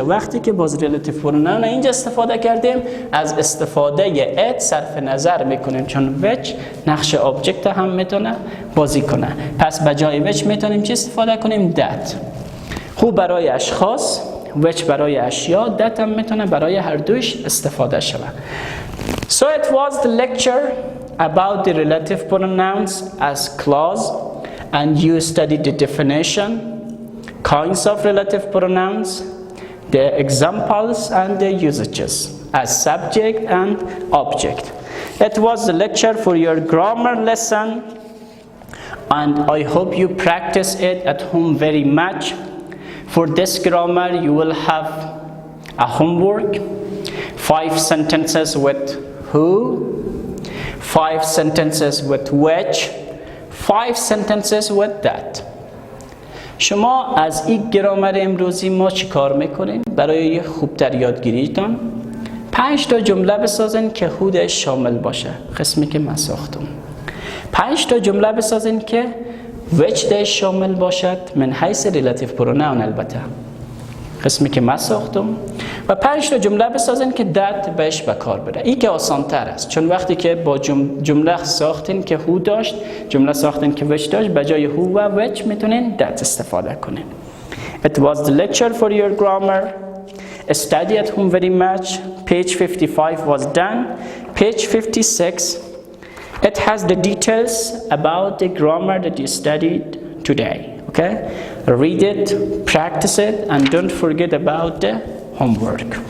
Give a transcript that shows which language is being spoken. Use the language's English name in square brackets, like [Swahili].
[Persian] وقتی که باز ریلیتیو پروناون اینجا استفاده کردیم از استفاده it صرف نظر میکنیم، چون which نقش آبجکت هم میتونه بازی کنه. پس بجای which میتونیم چی استفاده کنیم؟ that. هو برای اشخاص، which برای اشیا، that هم میتونه برای هر دوش استفاده شود. [English] So it was the lecture about the relative pronouns as clause, and you studied the definition, kinds of relative pronouns, the examples and the usages as subject and object. It was the lecture for your grammar lesson, and I hope you practice it at home very much. For this grammar you will have a homework, 5 sentences with who, 5 sentences with which, 5 sentences with that. [Persian] شما از این گرامر امروزی ما چی کار میکنین؟ برای خوبتر یادگیریتان 5 تا جمله بسازین که هودش شامل باشه، قسمی که من ساختم. 5 تا جمله بسازین که which دش شامل باشد، من حیث relative pronoun البته، قسمی که من ساختم. و 5 تا جمله بسازین که that بهش به کار بره. این که آسان تر است، چون وقتی که با جمله ساختین که who داشت، جمله ساختین که which داشت، به جای who و which میتونین that استفاده کنین. [English] It was the lecture for your grammar. Study at home very much. Page 55 was done. Page 56, it has the details about the grammar that you studied today. Okay? Read it, practice it, and don't forget about the homework.